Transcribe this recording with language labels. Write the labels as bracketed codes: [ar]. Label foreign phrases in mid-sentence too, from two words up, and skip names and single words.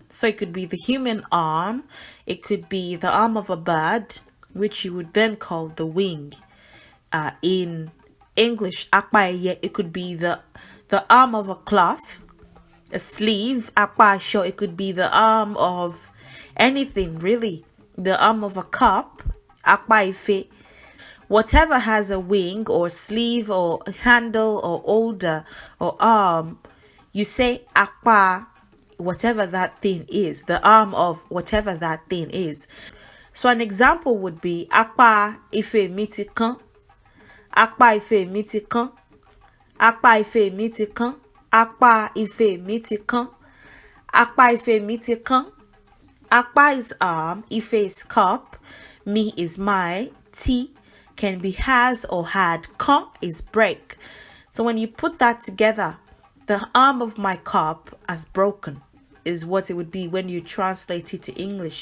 [en] So it could be the human arm, it could be the arm of a bird, which you would then call the wing. In English, akpa, it could be the arm of a cloth, a sleeve. Akpa show, it could be the arm of anything really, the arm of a cup. [yo] Akpa ife, [en] whatever has a wing or sleeve or handle or holder or arm, you say akpa, whatever that thing is, the arm of whatever that thing is. So an example would be [yo] akpa ife mitikan, akpa ife mitikan, akpa ife mitikan, akpa ife mitikan, akpa ife mitikan. [en] Akpa is arm, ife is cup, mi is my, ti can be has or had, kan is break. So when you put that together, the arm of my cup has broken is what it would be when you translate it to English.